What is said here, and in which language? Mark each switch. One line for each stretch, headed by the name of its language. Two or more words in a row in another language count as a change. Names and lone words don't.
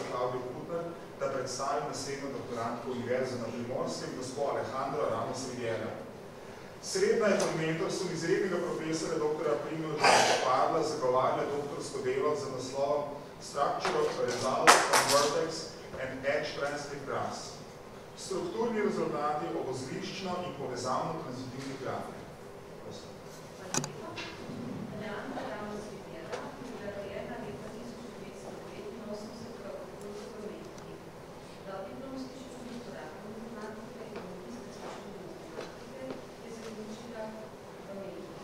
Slovenian: Klavdijo Putner, da predstavi naslednjo doktorantko Univerze na Primorskem, gospo Alejandro Ramos Riviera. Srednja je pod mentorstvom izrednega profesora dr. Primoža Parla zagovarjala doktorsko delo za naslovom Structure of Results from Vertex and Edge Transitive Graphs. Strukturni rezultati obozliščno in povezavno transitivnih grafik. Alejandra Ramos Riviera je bila rojena leta 1985 v Acapulcu v Mehiki. Dodiplomski študij uporabne matematike in magistrski študij matematike je zaključila v Mehiki.